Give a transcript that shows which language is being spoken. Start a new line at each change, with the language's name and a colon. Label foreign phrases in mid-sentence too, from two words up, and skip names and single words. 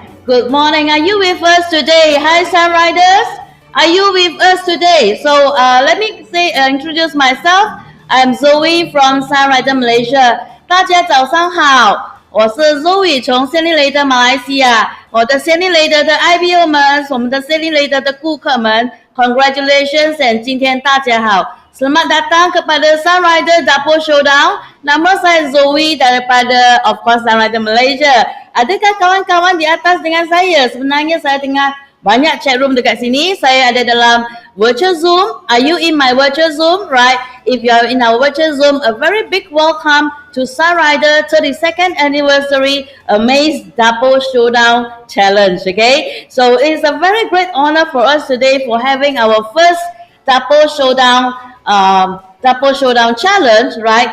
English: Good morning. Are you with us today? Hi, Sunriders. Are you with us today? So let me introduce myself. I'm Zoe from Sunrider Malaysia.
Chinese: 大家早上好，我是 Zoe 从 Sunrider 马来西亚。我的 Sunrider 的 IBO 们，我们的 Sunrider 的顾客们 ，
English: Congratulations and
Chinese: 今天大家好。
Malay: Selamat datang kepada Sunrider Dapur Showdown. Nama saya Zoe daripada
English: of course
Malay: Sunrider Malaysia. Adakah kawan-kawan di atas dengan saya? Sebenarnya saya tengah banyak
English: chat room
Malay: dekat sini. Saya ada dalam virtual Zoom.
English: Are you in my virtual Zoom? Right. If you are in our virtual Zoom, a very big welcome to Sunrider 32nd anniversary Amaze Dapur Showdown Challenge. Okay. So it's a very great honor for us today for having our first Dapur Showdown Dapur Showdown challenge, right?